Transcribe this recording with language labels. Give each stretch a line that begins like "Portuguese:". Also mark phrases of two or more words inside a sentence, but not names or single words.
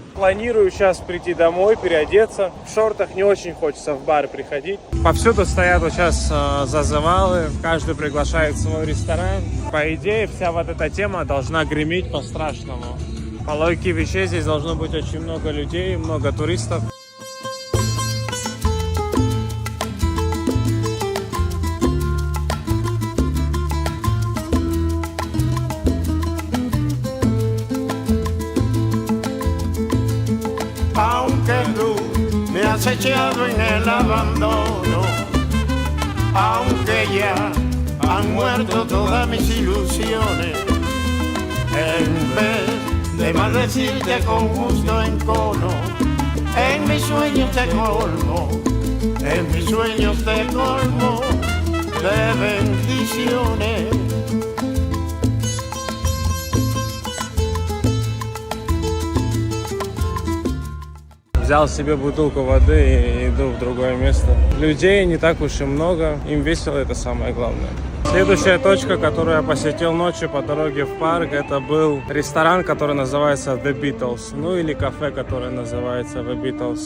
Russian: Планирую сейчас прийти домой, переодеться. В шортах не очень хочется в бар приходить. Повсюду стоят вот сейчас зазывалы. Каждый приглашает в свой ресторан. По идее, вся вот эта тема должна греметь по-страшному. По логике вещей здесь должно быть очень много людей, много туристов.
Spanish: Aunque tú me has echado en el abandono, aunque ya han muerto todas mis ilusiones, en vez de maldecirte con gusto en cono, en mis sueños te colmo, en mis sueños te colmo de bendiciones.
Russian: Взял себе бутылку воды и иду в другое место. Людей не так уж и много, им весело, это самое главное. Следующая точка, которую я посетил ночью по дороге в парк, это был ресторан, который называется The Beatles, ну или кафе, которое называется The Beatles.